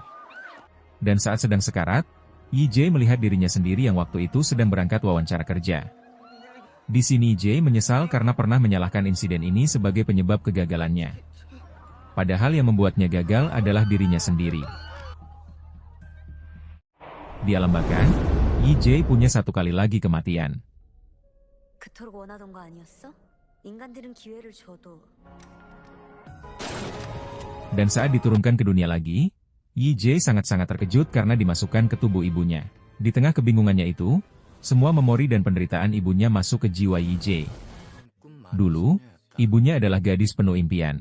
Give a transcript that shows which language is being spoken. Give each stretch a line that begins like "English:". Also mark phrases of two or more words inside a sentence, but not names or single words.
Indonesian: Dan saat sedang sekarat, Yi-jae melihat dirinya sendiri yang waktu itu sedang berangkat wawancara kerja. Di sini Yi-jae menyesal karena pernah menyalahkan insiden ini sebagai penyebab kegagalannya. Padahal yang membuatnya gagal adalah dirinya sendiri. Di alam baka, Yi-jae punya 1 kali lagi kematian.
Korean: 그토록 원하던 거 아니었어? 인간들은 기회를 줘도.
Indonesian: Dan saat diturunkan ke dunia lagi, Yi-jae sangat-sangat terkejut karena dimasukkan ke tubuh ibunya. Di tengah kebingungannya itu, semua memori dan penderitaan ibunya masuk ke jiwa Yi-jae. Dulu, ibunya adalah gadis penuh impian.